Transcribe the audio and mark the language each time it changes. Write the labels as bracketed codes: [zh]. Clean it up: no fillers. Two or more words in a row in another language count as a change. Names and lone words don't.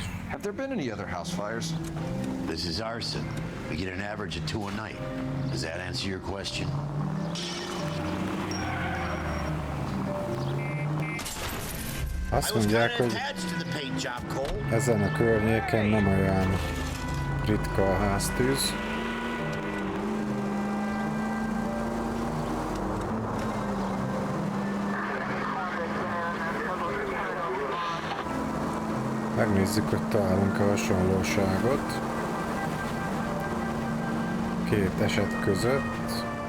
[en] Have there been any other house fires? This is arson. We get an average of 2 a night. Does that answer your question? [hu] Azt mondják, hogy ezen a környéken nem olyan ritka a háztűz. Megnézzük, hogy találunk-e hasonlóságot két eset között.